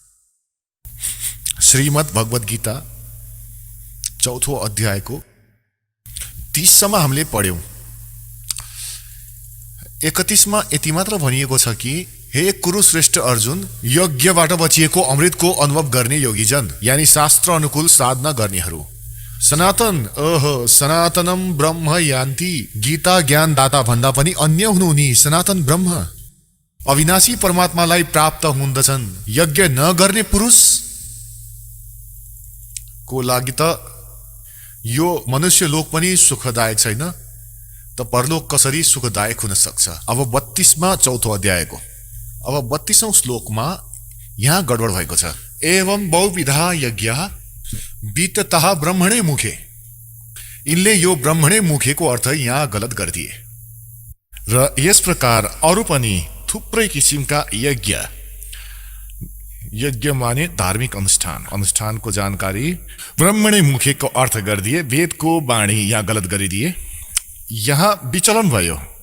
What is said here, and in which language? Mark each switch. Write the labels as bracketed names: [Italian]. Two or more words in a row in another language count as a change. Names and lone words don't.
[Nepali] श्रीमद् भगवत गीता 4थो अध्यायको 30 सम्म हामीले पढ्यौं। 31 मा यति मात्र भनिएको छ कि हे कुरुश्रेष्ठ अर्जुन, यज्ञबाट बचिएको अमृतको अनुभव गर्ने योगीजन यानी शास्त्र अनुकूल साधना गर्नेहरू [Sanskrit] सनातनम ब्रह्म यान्ति। [Nepali] गीता ज्ञानदाता भन्दा पनि अन्य हुनु उनी सनातन ब्रह्म अविनाशी परमात्मालाई प्राप्त हुँदछन्। यज्ञ नगर्ने पुरुष को लागि त यो मनुष्य लोक पनि सुखदायक छैन, त परलोक कसरी सुखदायक हुन सक्छ। अब 32 मा 4थो अध्यायको अब 32औं श्लोकमा यहाँ गडबड भएको छ। [Sanskrit] एवं बहुविधा यज्ञ विततः ब्रह्मणे मुखे। [Nepali] इनले यो [Sanskrit] ब्रह्मणे मुखेको [Nepali] अर्थ यहाँ गलत गरिदिए र यस प्रकार अरू पनि थुप्रै किसिमका यज्ञ माने धार्मिक अनुष्ठानको जानकारी [Sanskrit] ब्रह्मणे मुखेको [Nepali] अर्थ गरिदिए, वेदको बाणी यहाँ गलत गरिदिए। यहाँ विचलन भयो।